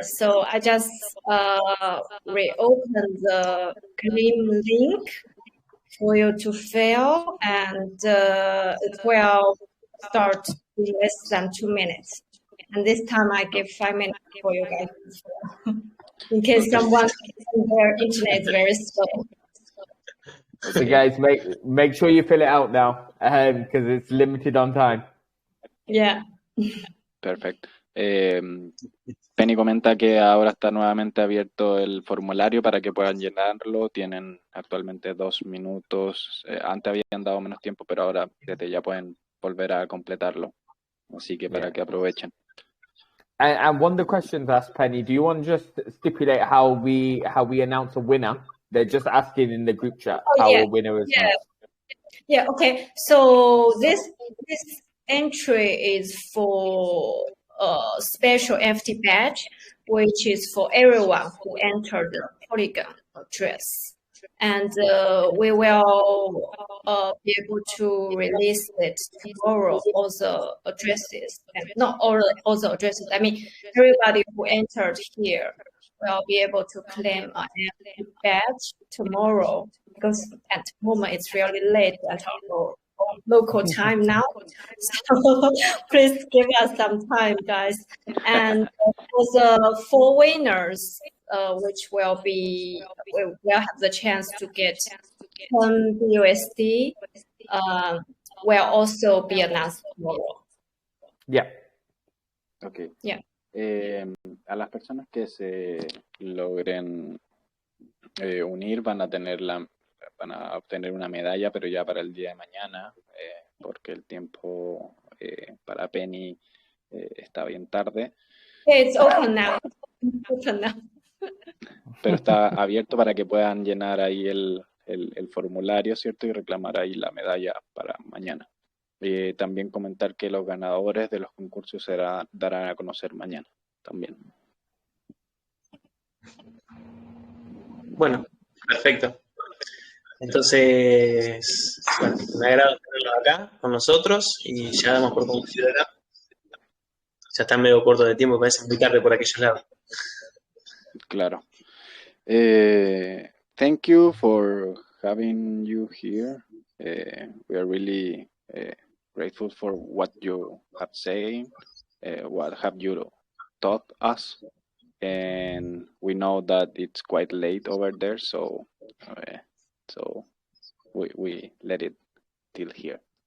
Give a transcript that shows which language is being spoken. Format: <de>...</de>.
<en>So I just reopened the claim link for you to fill, and it will start in less than 2 minutes. And this time I give 5 minutes for you guys. in case someone their internet is very slow. So guys, make sure you fill it out now, because it's limited on time. Yeah.</en> <es>Perfecto. Penny comenta que ahora está nuevamente abierto el formulario para que puedan llenarlo. Tienen actualmente 2 minutos. Antes habían dado menos tiempo, pero ahora desde ya pueden volver a completarlo. Así que para que aprovechen.</es> <en>And one of the questions asked Penny, do you want to just stipulate how we announce a winner? They're just asking in the group chat how a winner is announced. Yeah, okay. So this entry is for a special NFT badge, which is for everyone who entered the Polygon address. And we will be able to release it tomorrow, all the addresses, and not all the addresses. I mean, everybody who entered here will be able to claim an NFT badge tomorrow, because at the moment it's really late at our local time now. So please give us some time, guys. And for the 4 winners, which will have the chance to get 10 USD, will also be announced tomorrow. Yeah. Okay. Yeah.</en> <es>A las personas que se logren unir van a obtener una medalla, pero ya para el día de mañana, porque el tiempo para Penny está bien tarde.</es> <en>It's open now. Open now.</en> <es>Pero está abierto para que puedan llenar ahí el formulario, ¿cierto? Y reclamar ahí la medalla para mañana. También comentar que los ganadores de los concursos se darán a conocer mañana también. Bueno, perfecto. Entonces, bueno, me agrada tenerlos acá con nosotros y ya damos por concluido acá. Ya está medio corto de tiempo, parece muy tarde por aquellos lados. Claro.</es> <en>Thank you for having you here. We are really grateful for what you have said, what have you taught us, and we know that it's quite late over there, so we let it till here.</en>